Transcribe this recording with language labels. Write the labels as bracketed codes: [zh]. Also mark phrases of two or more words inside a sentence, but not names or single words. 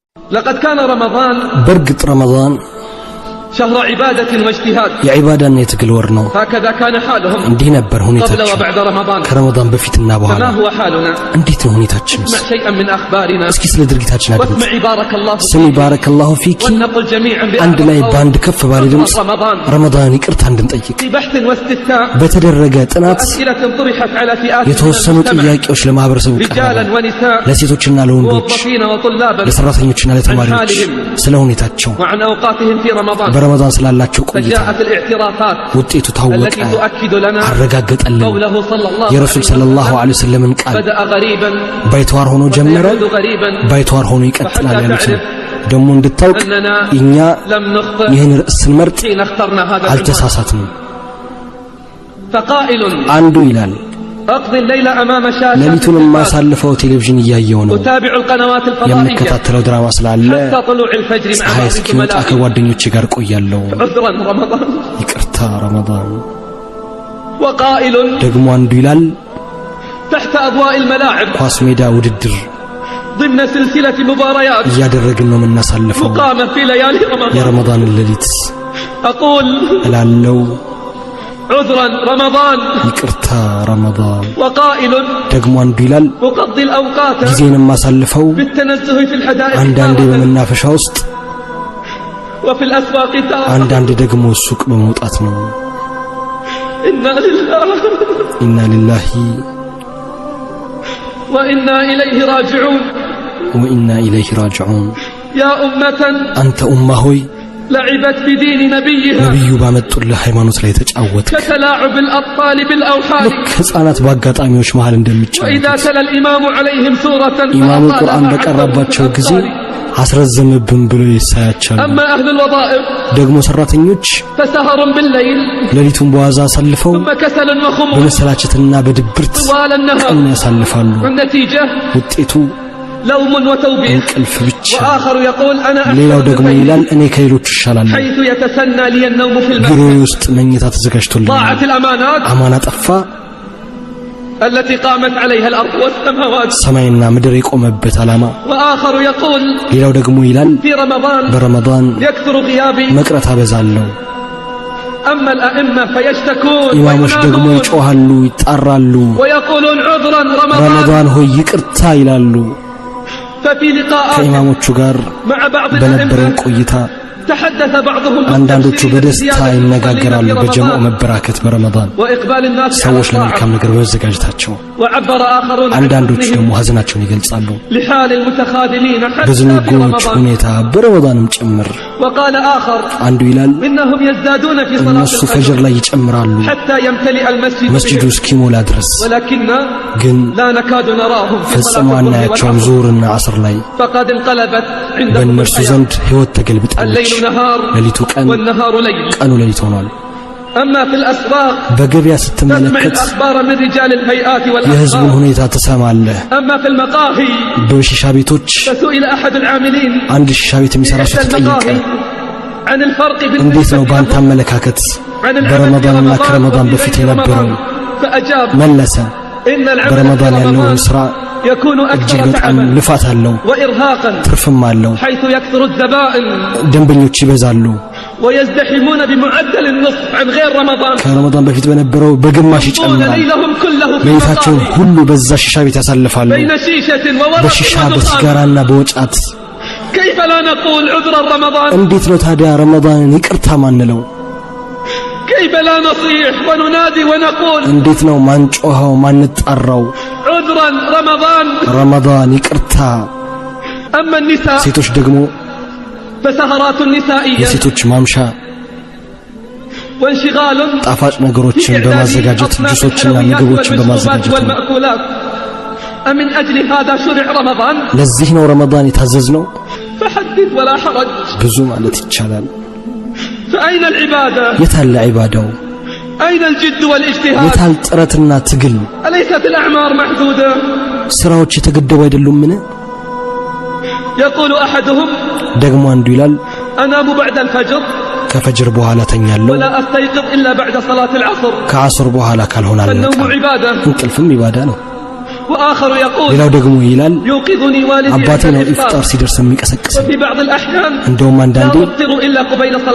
[ar] لقد كان رمضان برقط رمضان شهر عبادة واجتهاد [am] የዒባዳ እና የትግል ወር ነው [ar] هكذا كان حالهم [am] እንዲህ ነበር ሁኔታቸው [ar] قبل وبعد رمضان [am] ከረመዳን በፊትና በኋላ [ar] فما هو حالنا [am] እንዴት ነው ሁኔታችን [ar] اسمع شيئا من أخبارنا [am] እስኪ ስለ ድርጊታችን አድምጥ [ar] واسمعي بارك الله ስሚ بارك الله فيكِ ونقل جميعا [am] አንድ ላይ ባንድ ከፍ ባለ ድምጽ [ar] رمضان [am] ረመዳን ይቅርታ እንድንጠይቅ [ar] في بحث واستفتاء [am] በተደረገ ጥናት [ar] أسئلة طرحت على فئات [am] የተወሰኑ ጥያቄዎች ለማህበረሰቡ [ar] رجالا ونساء [am] ለሴቶችና ለወንዶች [ar] موظفين وطلابا [am] ለሰራተኞችና ለተማሪዎች ስለ ሁኔታቸው [ar] وعن أوقاتهم في رمضان [am] በረመዳን ስላላቸው ቆይታ [ar] فجاءت الاعترافات [am] ውጤቱ ታወቀ [ar] التي تؤكد لنا [am] አረጋገጠልን [ar] قوله صلى الله [am] የረሱል [ar] صلى الله عليه وسلم [am] ቃል [ar] بدأ غريبا [am] ባይተዋር ሆኖ ጀመረ [ar] وسيعود غريبا [am] ባይተዋር ሆኖ ይቀጥላል ያሉት ደሞ እንድታውቅ [ar] أننا [am] እኛ [ar] لم نخطئ [am] ይህን ርዕስ ስንመርጥ [ar] حين اخترنا هذا العنوان [am] አልተሳሳትንም [ar] فقائل [am] አንዱ ይላል [ar] أقضي الليل أمام شاشة [am] ለሊቱን ማሳልፈው ቴሌቪዥን እያየው ነው [ar] أتابع القنوات الفضائية [am] የምከታተለው ድራማ ስላለ [ar] حتى طلوع الفجر مع [am] ፀሐይ [ar] بعض [am] እስኪወጣ [ar] زملائي [am] ከጓደኞቼ ጋር ቆያለሁ [ar] عذرا رمضان [am] ይቅርታ ረመዳን [ar] وقائل [am] ደግሞ አንዱ ይላል [ar] تحت أضواء الملاعب [am] ኳስ ሜዳ ውድድር [ar] ضمن سلسلة مباريات [am] እያደረግን ነው የምናሳልፈው [ar] مقامة في ليالي رمضان [am] የረመዳን ሌሊት [ar] أقول [am] እላለሁ [ar] عذرا رمضان [am] ይቅርታ ረመዳን [ar] وقائل [am] ደግሞ አንዱ ይላል [ar] أقضي الأوقات [am] ጊዜን ማሳልፈው [ar] بالتنزه في الحدائق [am] አንዳንዴ በመናፈሻ ውስጥ [ar] وفي الأسواق تارة [am] አንዳንዴ ደግሞ ሱቅ በመውጣት ነው [ar] إنا لله إنا لله وإنا إليه راجعون وإنا إليه راجعون يا أمة [am] አንተ ኡማ ሆይ [ar] لعبت بدين نبيها [am] ነብዩ ባመጡልህ ሃይማኖት ላይ ተጫወትክ [ar] كتلاعب الأطفال بالأوحال [am] ልክ ህፃናት በአጋጣሚዎች መሃል እንደሚጫወቱ [ar] وإذا تلا الإمام عليهم سورة [am] ኢማሙ [ar] فأطالها [am] ቁርአን [ar] عن [am] በቀረባቸው [ar] ضرب [am] ጊዜ [ar] الأبصار. [am] አስረዘምብን ብሎ ይሳያቻሉ [ar] أما أهل الوظائف [am] ደግሞ ሰራተኞች [ar] فسهر بالليل [am] ሌሊቱን በዋዛ አሳልፈው [ar] ثم كسل وخمول [am] በመሰላቸትና በድብርት [ar] طوال النهار [am] ቀን ያሳልፋሉ [ar] والنتيجة [am] ውጤቱ [ar] لوم وتوبيخ [am] እንቅልፍ ብቻ [ar] وآخر يقول أنا [am] ሌላው [ar] أحسن [am] ደግሞ [ar] الليل [am] ይላል እኔ ከሌሎች እሻላለሁ [ar] حيث يتسنى لي النوم في [am] ቢሮ [ar] المسجد [am] ውስጥ መኝታ ተዘጋጅቶልኛል [ar] ضاعت الأمانات [am] አማና ጠፋ [ar] التي قامت عليها الأرض والسماوات [am] ሰማይና ምድር የቆመበት አላማ [ar] وآخر يقول [am] ሌላው ደግሞ ይላል [ar] في رمضان [am] በረመዳን [ar] يكثر غيابي [am] መቅረት አበዛለሁ [ar] أما الأئمة فيشتكون [am] ኢማሞች ደግሞ [ar] وينادون [am] ይጮሃሉ ይጣራሉ [ar] ويقولون عذرا رمضان [am] ረመዳን ሆይ ይቅርታ ይላሉ [ar] ففي لقاءات [am] ከኢማሞቹ ጋር [ar] مع بعض [am] በነበረን [ar] الأئمة [am] ቆይታ [ar] تحدث بعضهم [am] አንዳንዶቹ [ar] بالتفسير [am] በደስታ [ar] بزيادة [am] ይነጋገራሉ [ar] المصلين في [am] በጀማዓ [ar] رمضان [am] መበራከት በረመዳን [ar] وإقبال الناس على [am] ሰዎች [ar] الطاعة [am] ለመልካም ነገር በመዘጋጀታቸው [ar] وعبر آخرون عن [am] አንዳንዶቹ [ar] حزنهم [am] ደግሞ ሀዘናቸውን ይገልጻሉ [ar] لحال المتخاذلين حتى في [am] በዝንጉዎች [ar] رمضان [am] ሁኔታ በረመዳንም ጭምር [ar] وقال آخر [am] አንዱ ይላል [ar] إنهم يزدادون في صلاة [am] እነሱ ፈጅር [ar] الفجر [am] ላይ ይጨምራሉ [ar] حتى يمتلئ المسجد [am] መስጂዱ [ar] بهم [am] እስኪሞላ ድረስ [ar] ولكننا [am] ግን [ar] لا نكاد نراهم في [am] ፈጽሞ [ar] صلاة الظهر [am] አናያቸውም [ar] والعصر [am] ዙሁርና ዓስር ላይ [ar] فقد انقلبت عندهم [am] በእነርሱ [ar] الحياة [am] ዘንድ ህይወት ተገልብጣለች [ar] الليل نهار [am] ሌሊቱ ቀን [ar] والنهار ليل [am] ቀኑ ሌሊት ሆኗል [ar] أما في الأسواق [am] በገበያ [ar] تسمع [am] ስትመለከት [ar] الأخبار من رجال الهيئات [am] የህዝቡን [ar] والأخبار [am] ሁኔታ ትሰማለህ [ar] أما في المقاهي [am] በሺሻ ቤቶች [ar] فسئل أحد العاملين [am] አንድ ሺሻ ቤት የሚሰራ [ar] في [am] ሰው [ar] إحدى [am] ተጠየቀ [ar] المقاهي عن الفرق [am] እንዴት ነው [ar] بالنسبة [am] ባንተ [ar] لهم [am] አመለካከት [ar] عن العمل في [am] በረመዳንና [ar] رمضان [am] ከረመዳን [ar] وفي [am] በፊት [ar] غير [am] የነበረው [ar] رمضان فأجاب [am] መለሰ [ar] إن العمل في [am] በረመዳን ያለውን [ar] رمضان [am] ስራ [ar] يكون [am] እጅግ [ar] أكثر [am] በጣም [ar] تعبا [am] ልፋት አለው [ar] وإرهاقا [am] ትርፍም አለው [ar] حيث يكثر الزبائن [am] ደንበኞች ይበዛሉ [ar] ويزدحمون بمعدل النصف عن غير رمضان [am] ከረመዳን በፊት በነበረው በግማሽ [ar] يقضون [am] ይጨምራል [ar] ليلهم كله في [am] ሌሊታቸውን [ar] المقاهي [am] ሁሉ በዛ ሺሻ ቤት ያሳልፋሉ [ar] بين شيشة وورق [am] በሺሻ [ar] ودخان [am] በሲጋራና በወጫት [ar] كيف لا نقول عذرا رمضان [am] እንዴት ነው ታዲያ ረመዳንን ይቅርታ ማንለው [ar] كيف لا نصيح وننادي ونقول [am] እንዴት ነው ማንጮኸው ማንጣራው [ar] عذرا رمضان [am] ረመዳን ይቅርታ [ar] أما النساء [am] ሴቶች ደግሞ [ar] فسهرات نسائية [am] የሴቶች ማምሻ [ar] وانشغال [am] ጣፋጭ ነገሮችን [ar] في [am] በማዘጋጀት [ar] أصناف [am] ጁሶችና [ar] الحلويات [am] ምግቦችን [ar] والمشروبات [am] በማዘጋጀት ነው [ar] والمأكولات أمن أجل هذا شرع رمضان [am] ለዚህ ነው ረመዳን የታዘዝነው [ar] فحدث ولا حرج [am] ብዙ ማለት ይቻላል [ar] فأين العبادة [am] የታለ ዒባዳው [ar] أين الجد والاجتهاد [am] የታል ጥረትና ትግል [ar] أليست الأعمار محدودة [am] ስራዎች የተገደቡ አይደሉምን [ar] يقول أحدهم [am] ደግሞ አንዱ ይላል [ar] أنام بعد الفجر [am] ከፈጅር በኋላ ተኛለሁ [ar] ولا أستيقظ إلا بعد صلاة العصر [am] ከዓصር በኋላ ካልሆነ [ar] فالنوم [am] አልነቃም [ar] عبادة [am] እንቅልፍም ኢባዳ ነው [ar] وآخر يقول [am] ሌላው ደግሞ ይላል [ar] يوقظني والدي [am] አባቴ [ar] عند [am] ነው [ar] الإفطار [am] ኢፍጣር ሲደርስ የሚቀሰቅሰኝ [ar] وفي بعض الأحيان [am] እንደውም [ar] لا [am] አንዳንዴ [ar] أفطر إلا قبيل صلاة